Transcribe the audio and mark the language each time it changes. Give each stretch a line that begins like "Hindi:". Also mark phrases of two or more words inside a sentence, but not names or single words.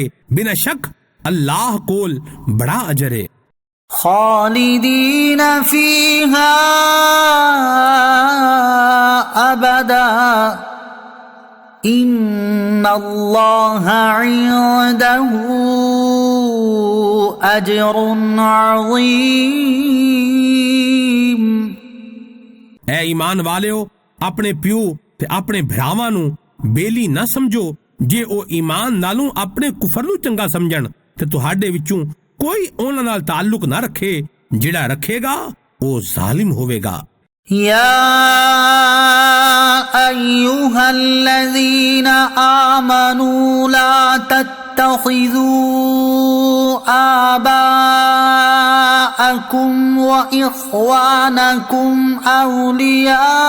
Punjabi: بنا شک اللہ کول بڑا اجر ہے.
Arabic: خالدين فيها أبدا إن الله عنده أجر عظيم.
Punjabi: اے ایمان والیو اپنے پیو تے اپنے بھراواں نوں بیلی نا سمجھو. جے او ایمان نالوں اپنے کفر نوں چنگا سمجھن تے تہاڈے وچوں کوئی اوہناں نال تعلق نا رکھے. جیہڑا رکھے گا او ظالم ہووے گا.
Arabic: يا أيها الذين آمنوا لا تتخذوا آباءكم وإخوانكم أولياء